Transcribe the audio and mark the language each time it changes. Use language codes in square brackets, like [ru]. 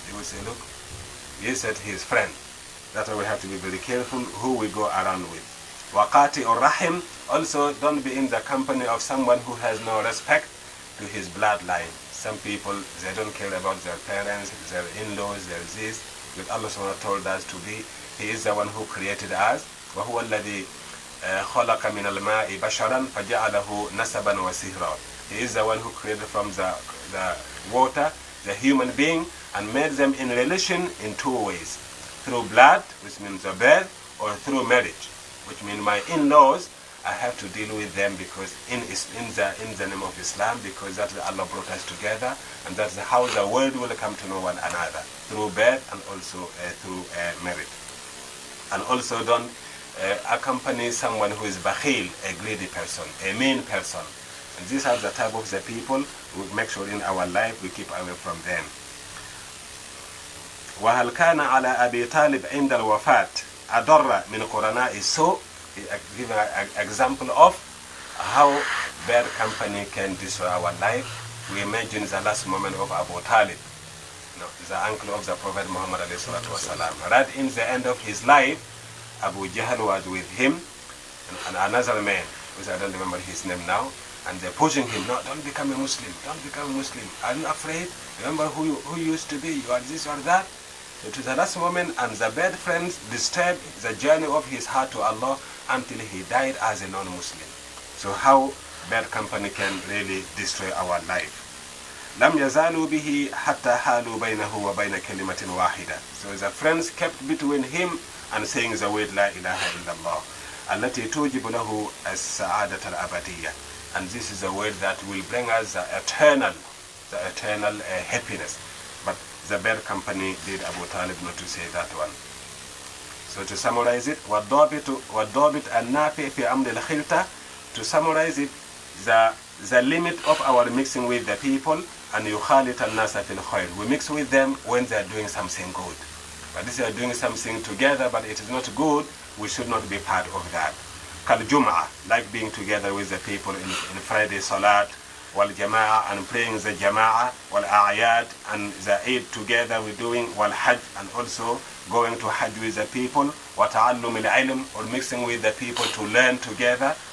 [en] They will say, look, he said his friend. That's why we have to be very careful who we go around with. Waqati or rahim, also don't be in the company of someone who has no respect to his bloodline. Some people, they don't care about their parents, their in-laws, their this. But Allah subhanahu wa ta'ala told us to be, He is the one who created us, [ar] وهو الذي خلق من الماء بشرا فجعله نسبا وسهرا. [en] He is the one who created from the water the human being and made them in relation in two ways: through blood, which means the birth, or through marriage, which means my in-laws, I have to deal with them because in the name of Islam, because that's Allah brought us together, and that's how the world will come to know one another, through birth and also through marriage. And also don't accompany someone who is bakhil, a greedy person, a mean person. And these are the type of the people we make sure in our life we keep away from them. [ar] وهل كان على أبي طالب عند الوفاة أضر من قرناء السوء. [en] Give an example of how bad company can destroy our life. We imagine the last moment of Abu Talib, the uncle of the Prophet Muhammad ﷺ. Right in the end of his life, Abu Jahl was with him and another man, which I don't remember his name now, and they're pushing him, no, don't become a Muslim, don't become a Muslim. Are you afraid? Remember who you used to be, you are this or that. So to the last moment, and the bad friends disturbed the journey of his heart to Allah until he died as a non-Muslim. So how bad company can really destroy our life. [ar] لم يزالوا به حتى حالوا بينه وبين كلمة واحدة. [en] So the friends kept between him and saying the word [ar] لا إله إلا الله التي توجب له السعادة الأبدية. [en] And this is a word that will bring us the eternal happiness. But the bad company did Abu Talib not to say that one. So to summarize it, [ar] والضابط النافع في أمر الخلطة. [en] To summarize it, the limit of our mixing with the people, and [ar] يخالط الناس في الخير. [en] We mix with them when they are doing something good. But if they are doing something together but it is not good, we should not be part of that. [ar] كالجمعة, [en] like being together with the people in Friday Salat, [ar] والجماعة, [en] and praying the Jama'ah, [ar] والأعياد, [en] and the Eid together we're doing, [ar] والحج, [en] and also going to Hajj with the people, [ar] وتعلم العلم, [en] or mixing with the people to learn together.